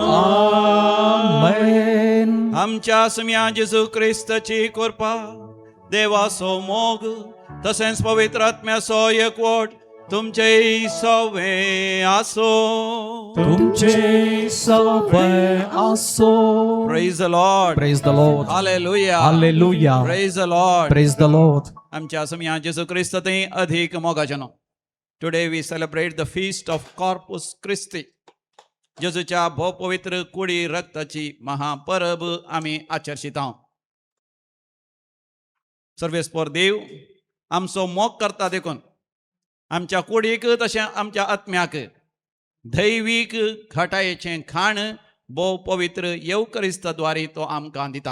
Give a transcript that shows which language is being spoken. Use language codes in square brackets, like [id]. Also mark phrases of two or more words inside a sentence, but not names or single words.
[kok] आमेन आमच्या सम्या जेजू क्रिस्ताची कृपा देवाचो मोग तसेच पवित्र आत्म्याचो एकवट तुमचे सवे आसो तुमचे सवे आसो [en] Praise the Lord. Praise the Lord. Hallelujah. Hallelujah. Praise the Lord. Praise the Lord. [kok] आमच्या सम्या जेजू क्रिस्त ते अधिक मोगाचनो. [en] Today we celebrate the feast of Corpus Christi. [kok] जेजूच्या भोव पवित्र कुडी रक्ताची महापरब आम्ही आचर्शित आहोत. सर्वेस्पर देव आमचो मोग करता देखून आमच्या कुडीक तशें आमच्या आत्म्याक दैवीक घटायेचें खाण भोव पवित्र येवकरिस्तद्वारे तो आमकां दिता.